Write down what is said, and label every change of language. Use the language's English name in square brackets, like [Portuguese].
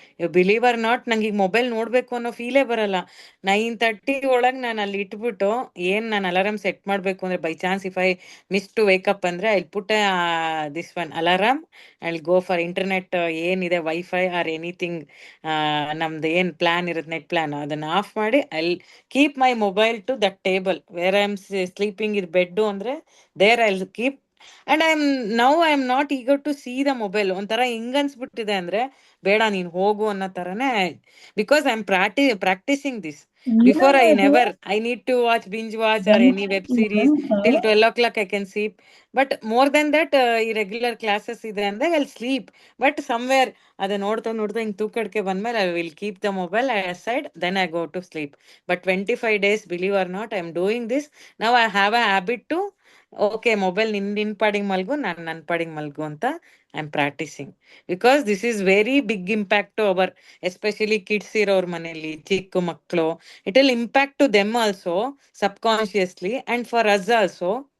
[English] you believe or not, [Kannada] ನಂಗೆ ಈಗ mobile ನೋಡ್ಬೇಕು ಅನ್ನೋ ಫೀಲೇ ಬರಲ್ಲ. 9:30 ಒಳಗೆ ನಾನು ಅಲ್ಲಿ ಇಟ್ಬಿಟ್ಟು ಏನ್ ನಾನು ಅಲಾರಾಮ್ ಸೆಟ್ ಮಾಡ್ಬೇಕು ಅಂದ್ರೆ [English] by chance if I miss to wake up ಅಂದ್ರೆ I put this one alarm, [Kannada] I go for internet ಏನಿದೆ ವೈಫೈ ಆರ್ ಎನಿಥಿಂಗ್, ನಮ್ದು ಏನ್ ಪ್ಲಾನ್ ಇರುತ್ತೆ ನೆಟ್ ಪ್ಲಾನ್, ಅದನ್ನ ಆಫ್ ಮಾಡಿ [English] I keep my mobile to that table where I am sleeping. [Kannada] ಇದು bed ಅಂದ್ರೆ [English] There I keep. And I am not eager to see the mobile. [Kannada] ಒಂಥರ ಹಿಂಗ್ ಅನ್ಸ್ಬಿಟ್ಟಿದೆ ಅಂದ್ರೆ ಬೇಡ ನೀನ್ ಹೋಗು ಅನ್ನೋ ತರನೇ. [English] Because I am practising this. Before I need to binge watch or any web series till 12 o'clock I can sleep. But more than that, irregular classes [Kannada] ಇದೆ ಅಂದ್ರೆ [English] I'll sleep. But somewhere [Kannada] ಅದ ನೋಡ್ತಾ ಹಿಂಗ್ ತೂಕಡ್ಕೆ ಬಂದ್ಮೇಲೆ [English] I will keep the mobile aside, then I go to sleep. But 25 days, believe or not, I am doing this. Now I have a habit to, okay, [Kannada] mobile ನಿನ್ ಪಾಡಿಗೆ ಮಲ್ಗು, ನಾನು ನನ್ನ ಪಾಡಿಗೆ ಮಲ್ಗು ಅಂತ [English] I am practising. Because this is very big impact to our, especially kids [Kannada] ಇರೋರ್ ಮನೆಯಲ್ಲಿ ಚಿಕ್ಕ ಮಕ್ಕಳು. [English] It will impact to them also subconsciously, and for us also